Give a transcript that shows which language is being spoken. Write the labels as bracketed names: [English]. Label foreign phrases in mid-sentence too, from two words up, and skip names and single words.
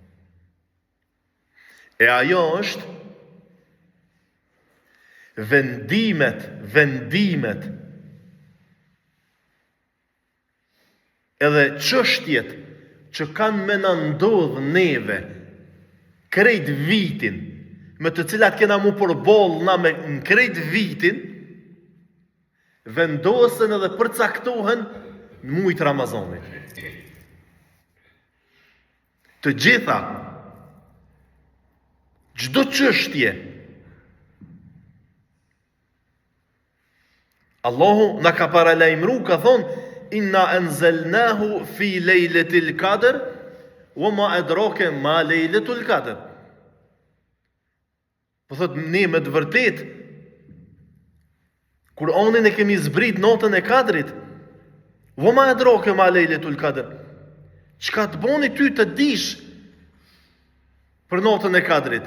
[Albanian] E ajo është vendimet edhe çështjet që kanë me na ndodh neve krejt vitin, me të cilat kena mu përball na me në krejt vitin, vendosen edhe përcaktohen në muajt Ramazanit. Të gjitha, çdo çështje, Allahu na ka paralajmëru, ka thonë [Arabic] إنا أنزلناه في ليلة القدر وما أدراك ما ليلة القدر. [Albanian] Po thot ne me të vërtet Kur'anin e kemi zbrit natën e Kadrit. [Arabic] وما أدراك ما ليلة القدر. [Albanian] Çka të boni ty të dish për natën e Kadrit?